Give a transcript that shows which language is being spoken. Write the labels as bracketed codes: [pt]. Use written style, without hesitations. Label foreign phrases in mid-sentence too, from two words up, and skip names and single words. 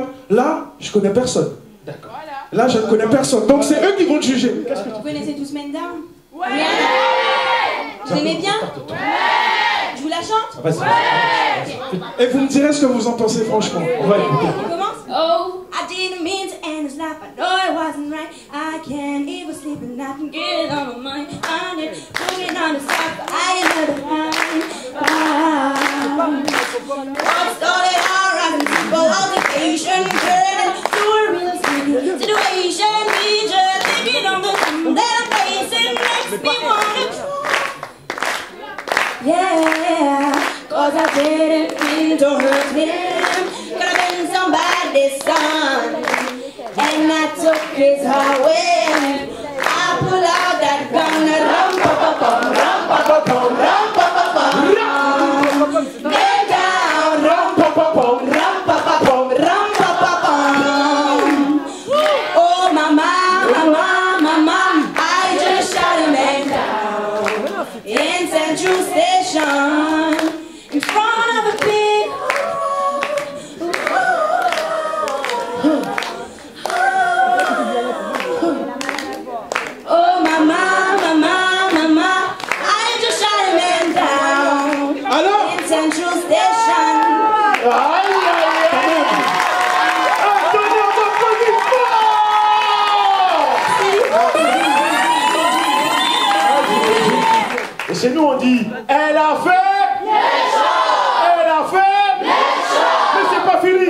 [fr] Là, je connais personne. D'accord. Là, je ne connais personne. Donc, c'est eux qui vont te juger. Vous connaissez tous Men Down? Ouais! Vous aimez bien? Ouais! Je vous la chante? Ouais! Et vous me direz ce que vous en pensez, franchement. On commence? [en] Oh! I No, it wasn't right. I can't even sleep and I can get it on my mind. I need moving on the side, but I ain't never mind. What started out as a simple altercation turned into a real situation. Me just thinking on the thing that I'm facing makes me wanna cry. Yeah, 'cause I didn't mean to hurt him. Could have been somebody's son, and I took his heart away. I pulled out that gun and rum-pa-pa-pum, rum-pa-pa-pum, rum-pa-pa-pum. Get down, rum-pa-pa-pum, rum-pa-pa-pum, rum-pa-pa-pum. Oh, mama, mama, mama, I just shot a man down in Central Station in front of a big oh, mama, mama, mama, I just shot a man down in Central Station. [fr] Et chez nous on dit, elle a fait, elle a fait, mais c'est pas fini.